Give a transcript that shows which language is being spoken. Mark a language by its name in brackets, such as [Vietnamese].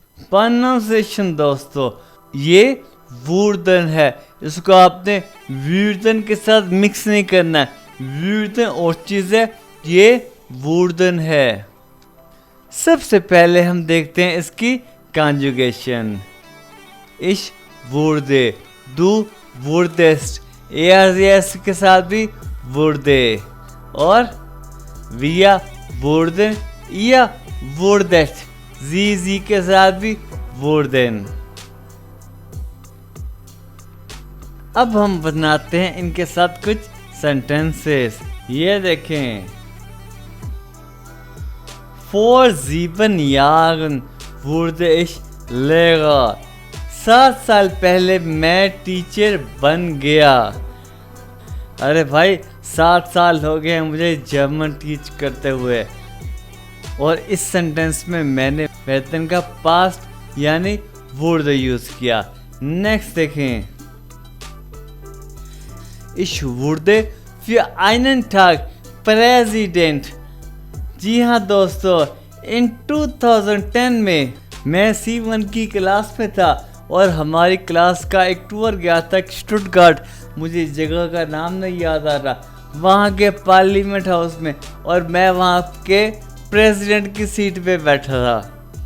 [Hindi] Pronunciation दोस्तों, ये वुर्दन है, इसको आपने वुर्दन के साथ मिक्स नहीं करना है। वुर्दन और चीज़ है, ये वुर्दन है। सबसे पहले हम देखते हैं इसकी conjugation. [German] ich wurde, du wurdest, er [Hindi] के साथ भी [German] wurde और wir wurden, ihr wurdet, sie के साथ भी wurden। [Hindi] अब हम बनाते हैं इनके साथ कुछ सेंटेंसेस। ये देखें, [German] Vor 7 Jahren wurde ich Lehrer। [Hindi] 7 साल पहले मैं टीचर बन गया। अरे भाई 7 साल हो गए मुझे जर्मन टीच करते हुए। और इस सेंटेंस में मैंने वेतन का पास्ट यानी wurde यूज किया। नेक्स्ट देखें, [German] Ich wurde für einen Tag Präsident। [Hindi] जी हाँ दोस्तों, इन 2010 में मैं C1 की क्लास में था और हमारी क्लास का एक टूर गया था स्टुटगार्ट, मुझे जगह का नाम नहीं याद आ रहा, वहाँ के पार्लियामेंट हाउस में, और मैं वहाँ के प्रेसिडेंट की सीट पे बैठा था।